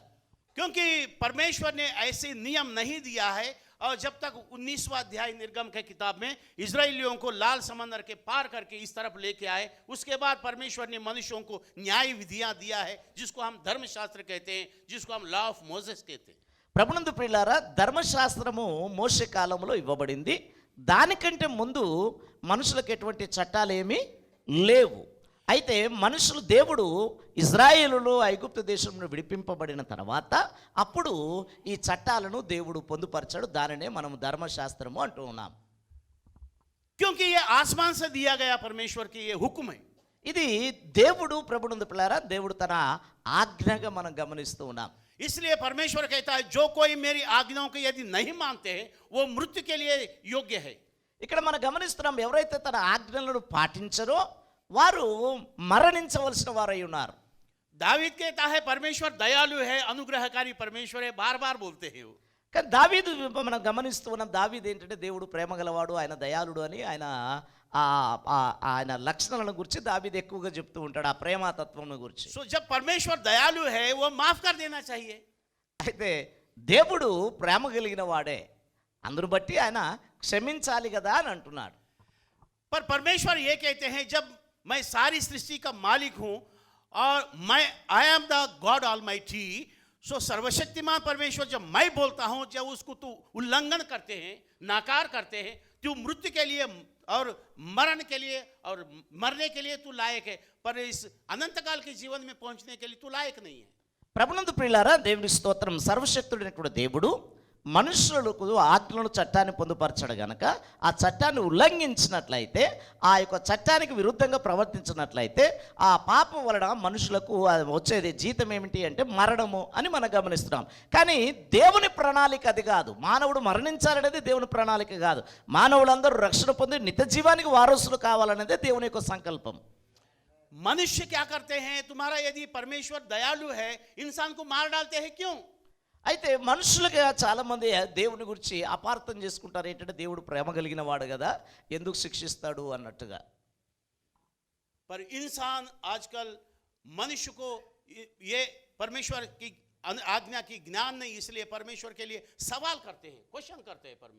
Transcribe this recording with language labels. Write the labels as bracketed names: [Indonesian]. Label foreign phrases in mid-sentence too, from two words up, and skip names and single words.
[Hindi] क्योंकि परमेश्वर ने ऐसे नियम नहीं दिया है, और जब तक 19वां अध्याय निर्गम के किताब में इजराइलियों को लाल समंदर के पार करके इस तरफ लेके आए, उसके बाद परमेश्वर ने मनुष्यों को न्याय विधियां दिया है, जिसको हम धर्मशास्त्र कहते हैं, जिसको हम [English] law of Moses [Hindi] कहते हैं. [Telugu] ప్రభునందు ప్రియులారా, ధర్మశాస్త్రము మోషే కాలంలో ఇవ్వబడింది. దానికంటే ముందు మనుషులకు ఎటువంటి చట్టాలు ఏమీ లేవు. అయితే మనుషులు, దేవుడు ఇజ్రాయేలులో ఐగుప్తు దేశంలో విడిపింపబడిన తర్వాత అప్పుడు ఈ చట్టాలను దేవుడు పొందుపరచాడు. దానినే మనం ధర్మశాస్త్రము అంటూ ఉన్నాం. [Hindi] क्योंकि ये आसमान से दिया गया परमेश्वर की ये हुक्म है. [Telugu] ఇది దేవుడు ప్రభునందు పిల్లారా, దేవుడు తన ఆజ్ఞగా మనం గమనిస్తూ ఉన్నాం. [Hindi] इसलिए परमेश्वर कहता है, जो कोई मेरी आज्ञाओं को यदि नहीं मानते हैं, वो मृत्यु के लिए योग्य है. [Telugu] ఇక్కడ మనం గమనిస్తున్నాం, ఎవరైతే తన ఆజ్ఞలను పాటించరో వారు మరణించవలసిన వారై ఉన్నారు. [Hindi] दावीद कहता है, परमेश्वर दयालु है, अनुग्रहकारी परमेश्वर है, बार बार बोलते हैं वो. [Telugu] కానీ దావీదు మనం గమనిస్తూ ఉన్నాం, దావీదు ఏంటంటే దేవుడు ప్రేమ గలవాడు, ఆయన దయాళుడు అని ఆయన లక్షణాలను గురించి దావీదు ఎక్కువగా చెప్తూ ఉంటాడు, ఆ ప్రేమతత్వం గురించి. [Hindi] सो जब परमेश्वर दयालु है, वो माफ कर देना चाहिए. [Telugu] అయితే దేవుడు ప్రేమ కలిగిన वाडे, అందును బట్టి ఆయన క్షమించాలి కదా అని అంటున్నాడు. [Hindi] पर परमेश्वर ये कहते हैं, जब मैं सारी सृष्टि का मालिक हूं और मैं [English] I am the God Almighty, [Hindi] सो सर्वशक्तिमान परमेश्वर, जब मैं बोलता हूं, जब उसको तू उल्लंघन करते हैं, नाकार करते हैं, तू मृत्यु के लिए और मरण के लिए और मरने के लिए तू लायक है, पर इस अनंत काल के जीवन में पहुंचने के लिए तू लायक नहीं है. [Telugu] ప్రభునందు ప్రియులారా, దేవుని స్తోత్రం. సర్వశక్తుడైనటువంటి దేవుడు మనుషులకు ఆజ్ఞలను, చట్టాన్ని పొందుపరచాడు గనక ఆ చట్టాన్ని ఉల్లంఘించినట్లయితే, ఆ యొక్క చట్టానికి విరుద్ధంగా ప్రవర్తించినట్లయితే ఆ పాపం వలన మనుషులకు వచ్చేది జీతం ఏమిటి అంటే మరణము అని మనం గమనిస్తున్నాం. కానీ దేవుని ప్రణాళిక అది కాదు. మానవుడు మరణించాలనేది దేవుని ప్రణాళిక కాదు. మానవులందరూ రక్షణ పొంది నిత్య జీవానికి వారసులు కావాలనేదే దేవుని యొక్క సంకల్పం. [Hindi] मनुष्य क्या करते हैं, तुम्हारा यदि परमेश्वर दयालु है, इंसान को मार डालते हैं क्यों? [Telugu] అయితే మనుషులుగా చాలా మంది దేవుని గురించి అపార్థం చేసుకుంటారు. ఏంటంటే దేవుడు ప్రేమ కలిగిన వాడు కదా, ఎందుకు శిక్షిస్తాడు అన్నట్టుగా. [Hindi] पर इंसान आजकल मनुष्य को ये परमेश्वर की आज्ञा की ज्ञान नहीं, इसलिए परमेश्वर के लिए सवाल करते हैं, क्वेश्चन करते हैं परमेश्वर।